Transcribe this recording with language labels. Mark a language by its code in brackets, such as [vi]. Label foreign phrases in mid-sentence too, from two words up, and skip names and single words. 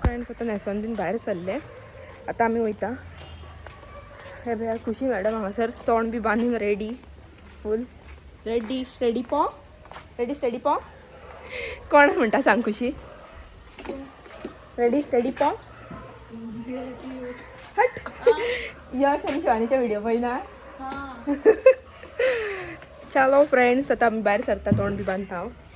[kok] फ्रेंड्स आता न्हेसोन बीन भायर सरले. आता आमी वयता. हे पळया खुशी मॅडम हांगासर तोंड बी बांदून रेडी. [en] Full ready. Steady po. Ready steady po. [kok] कोण म्हणटा सांग खुशी [en] ready study po [kok] हट यश आणि शिवानीचा व्हिडिओ पहिला चलो फ्रेंड्स आता आम्ही बाहेर सरता तोंड बी बांधता हांव.